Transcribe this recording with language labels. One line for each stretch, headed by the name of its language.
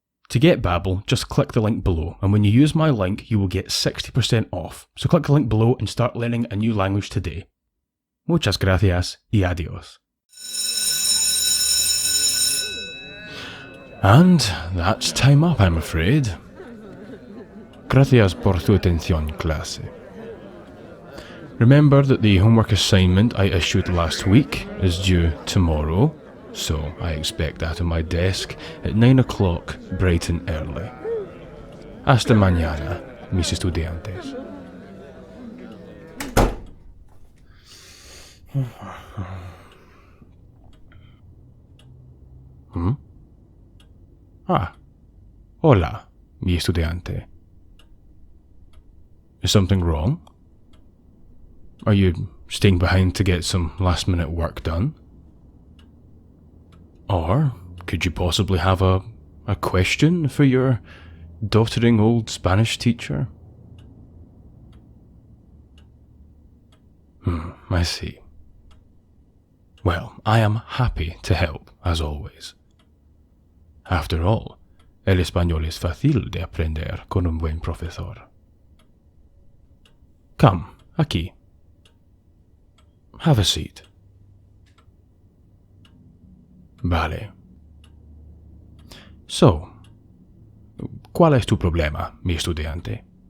English: To get Babbel, just click the link below, and when you use my link, you will get 60% off. So click the link below and start learning a new language today.
Spanish: Muchas gracias y adiós.
English: And that's time up, I'm afraid.
Spanish: Gracias por tu atención, clase.
English: Remember that the homework assignment I issued last week is due tomorrow, so I expect that on my desk at 9 o'clock bright and early.
Spanish: Hasta mañana, mis estudiantes. Hola, mi estudiante.
English: Is something wrong? Are you staying behind to get some last-minute work done? Or could you possibly have a question for your doddering old Spanish teacher? I see. Well, I am happy to help, as always. After all,
Spanish: el español es fácil de aprender con un buen profesor.
English: Come, aquí. Have a seat.
Spanish: Vale. So, ¿cuál es tu problema, mi estudiante?